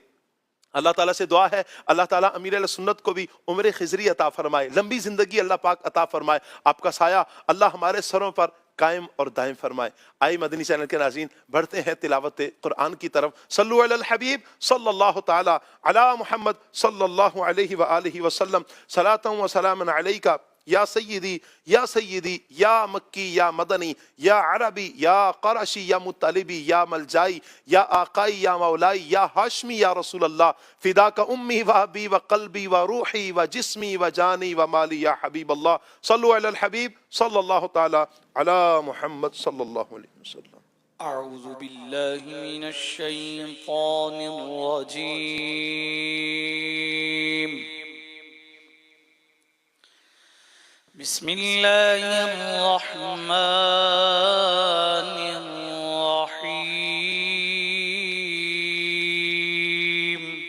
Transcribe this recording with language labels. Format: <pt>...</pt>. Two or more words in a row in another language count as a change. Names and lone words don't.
<ur>اللہ تعالیٰ سے دعا ہے اللہ تعالیٰ امیر اہل سنت کو بھی عمر خضری عطا فرمائے، لمبی زندگی اللہ پاک عطا فرمائے، آپ کا سایہ اللہ ہمارے سروں پر قائم اور دائم فرمائے۔ آئی مدنی چینل کے ناظرین بڑھتے ہیں تلاوت قرآن کی طرف۔</ur> <ar>صلو علی الحبیب صلی اللہ تعالی علی محمد صلی اللہ علیہ وآلہ وسلم، صلاۃ و سلام علیکہ یا سیدی یا مکی یا مدنی یا عربی یا قرشی یا مطلبی یا ملجائی یا آقائی یا مولائی یا ہاشمی یا رسول اللہ، فداک امی و ابی و قلبی و روحی و جسمی و جانی و مالی یا حبیب اللہ۔ صلو علی الحبیب صلی اللہ تعالی علی محمد صلی اللہ علیہ وسلم۔ اعوذ باللہ من الشیطان الرجیم، بسم اللہ الرحمن الرحیم۔</ar>